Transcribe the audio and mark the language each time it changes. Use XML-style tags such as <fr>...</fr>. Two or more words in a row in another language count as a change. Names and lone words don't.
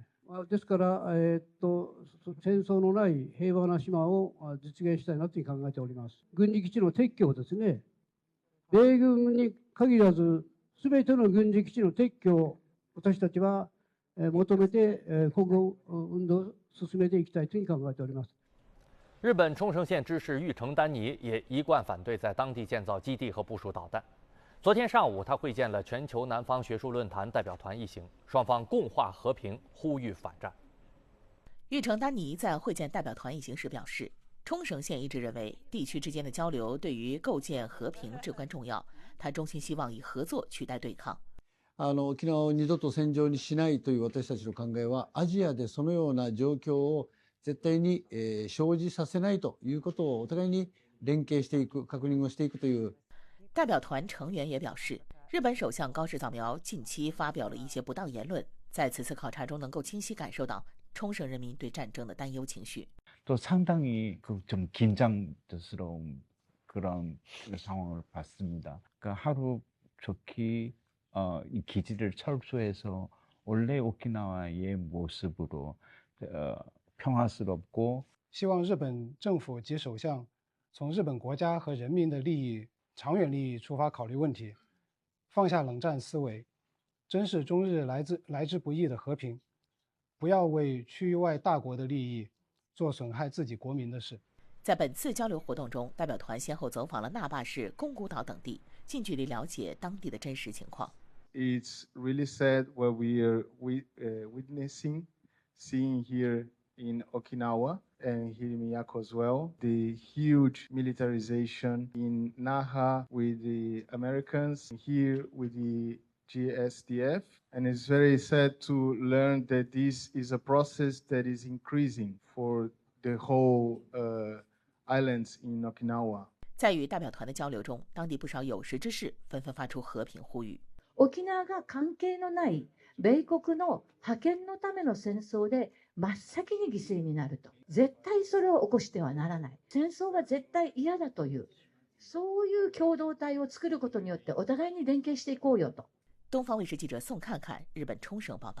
<ja>ですから、戦争のない平和な島を実現したいなというふうに考えております。軍事基地の撤去をですね、米軍に限らず、すべての軍事基地の撤去を私たちは求めて、今後運動を進めていきたいというふうに考えております。</ja> <zh>日本冲绳县知事玉城丹尼也一贯反对在当地建造基地和部署导弹。昨天上午，他会见了全球南方学术论坛代表团一行，双方共话和平，呼吁反战。玉城丹尼在会见代表团一行时表示，冲绳县一直认为地区之间的交流对于构建和平至关重要，他衷心希望以合作取代对抗。</zh> <ja>沖縄を二度と戦場にしないという私たちの考えは、アジアでそのような状況を絶対に生じさせないということをお互いに連携していく、確認をしていくという。</ja> <zh>代表团成员也表示，日本首相高市早苗近期发表了一些不当言论，在此次考察中能够清晰感受到冲绳人民对战争的担忧情绪。</zh> <ko>또 상당히 좀 긴장스러운 그런 상황을 봤습니다. 그러니까 하루 좋게 이 기지를 철수해서 원래 오키나와의 모습으로 평화스럽고</ko> <zh>希望日本政府及首相从日本国家和人民的利益、长远利益出发考虑问题，放下冷战思维，珍视中日来之不易的和平，不要为区域外大国的利益做损害自己国民的事。在本次交流活动中，代表团先后走访了那霸市、宫古岛等地，近距离了解当地的真实情况。</zh> <en>It's really sad what we are witnessing, seeing here in Okinawa and here in Miyako as well. The huge militarization in Naha with the Americans, here with the GSDF. And it's very sad to learn that this is a process that is increasing for the whole islands in Okinawa.</en> <zh>在与代表团的交流中，当地不少有识之士纷纷发出和平呼吁。</zh> <ja>沖縄が関係のない米国の覇権のための戦争で真っ先に犠牲になると。絶対それを起こしてはならない。戦争は絶対嫌だという、そういう共同体を作ることによってお互いに連携していこうよと。</ja> <zh>东方卫视记者宋看看日本冲绳报道。</zh>